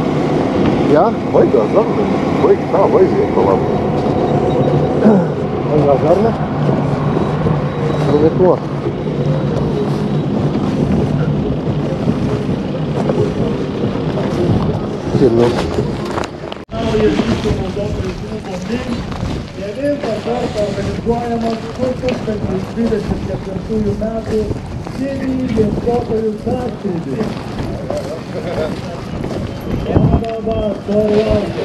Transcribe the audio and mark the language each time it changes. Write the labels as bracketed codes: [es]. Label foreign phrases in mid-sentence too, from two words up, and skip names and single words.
[lv] Jā? Baigās zarni. Baigi tā, aiziet pa labu. Baigās zarni? Nu, neko. Pirmie. [lt] Kartą organizuojamas 2024 metų City investuotojų sąskrydis. Va, to laukia.